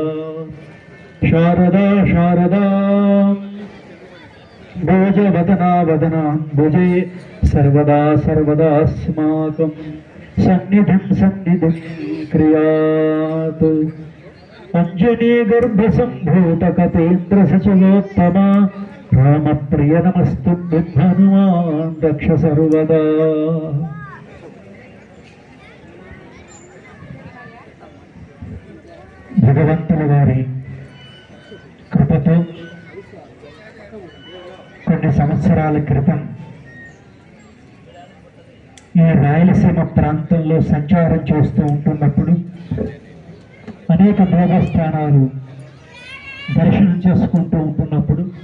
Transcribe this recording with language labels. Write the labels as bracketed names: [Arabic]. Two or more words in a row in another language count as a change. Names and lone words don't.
[Sanskrit] शारदा शारदा भोजवदना वदनाम्बुजे सर्वदा सर्वदास्माकं सन्निधिं सन्निधिं क्रियात्। अञ्जनीगर्भसम्भूतकपेन्द्रसचलोत्तमा रामप्रिय नमस्तुभ्यं हनुमान् रक्ष सर्वदा। [Telugu] భగవంతుల వారి కృపతో కొన్ని సంవత్సరాల క్రితం ఈ రాయలసీమ ప్రాంతంలో సంచారం చేస్తూ ఉంటున్నప్పుడు అనేక దేవస్థానాలు దర్శనం చేసుకుంటూ ఉంటున్నప్పుడు